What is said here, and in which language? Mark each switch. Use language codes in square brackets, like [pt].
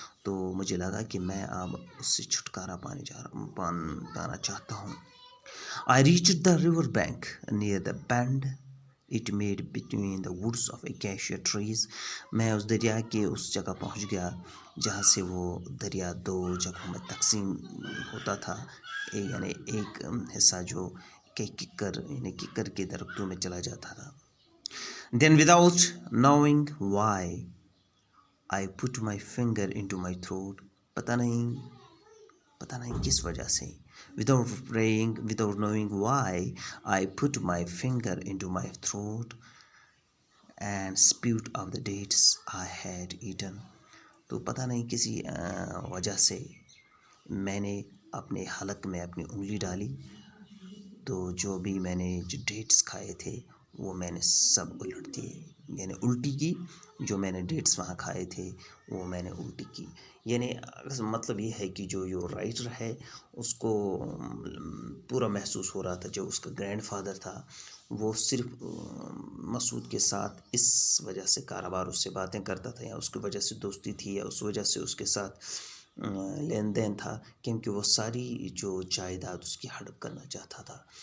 [ur] تو مجھے لگا کہ میں اب اس سے چھٹکارا پانا چاہتا ہوں. [en] I reached the river bank near the bend it made between the woods of acacia trees. [ur] میں اس دریا کے اس جگہ پہنچ گیا جہاں سے وہ دریا دو جگہوں میں تقسیم ہوتا تھا. یعنی ایک حصہ جو کہ ککر کے درختوں میں چلا جاتا تھا. [en] Then without knowing why I put my finger into my throat. [ur] پتہ نہیں کس وجہ سے. [en] Without knowing why I put my finger into my throat and spewed out the dates I had eaten. [ur] تو پتہ نہیں کسی وجہ سے میں نے اپنے حلق میں اپنی انگلی ڈالی، تو جو بھی میں نے جو ڈیٹس کھائے تھے وہ میں نے سب الٹ دیے، یعنی الٹی کی. جو میں نے ڈیٹس وہاں کھائے تھے وہ میں نے الٹی کی. یعنی مطلب یہ ہے کہ جو رائٹر ہے اس کو پورا محسوس ہو رہا تھا جو اس کا گرینڈ فادر تھا وہ صرف مسعود کے ساتھ اس وجہ سے کاروبار اس سے باتیں کرتا تھا، یا اس کی وجہ سے دوستی تھی، یا اس وجہ سے اس کے ساتھ لین دین تھا، کیونکہ وہ ساری جو جائیداد اس کی ہڑپ کرنا چاہتا تھا.